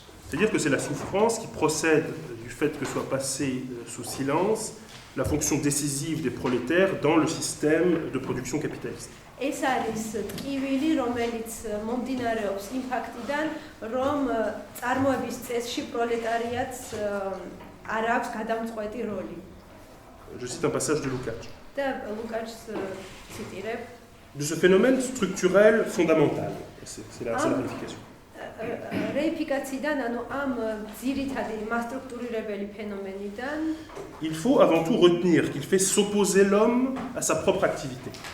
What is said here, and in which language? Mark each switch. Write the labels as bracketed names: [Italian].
[French] C'est-à-dire que c'est la souffrance qui procède du fait que soit passée sous silence la fonction décisive des prolétaires dans le système de production capitaliste. [Georgian] ეს არის ტკივილი, რომელიც მომდინარეობს იმ ფაქტიდან, რომ წარმოების წესში პროლეტარიატს არ აქვს გადამწყვეტი როლი. [French] Je cite un passage de Lukács. [Georgian] და Lukács ციტირებ. [French] De ce phénomène structurel fondamental, c'est la réification. [Georgian] რეიფიკაციიდან, ანუ ამ ძირითადი მასტრუქტურირებელი ფენომენიდან [French] Il faut avant tout retenir qu'il fait s'opposer l'homme à sa propre activité.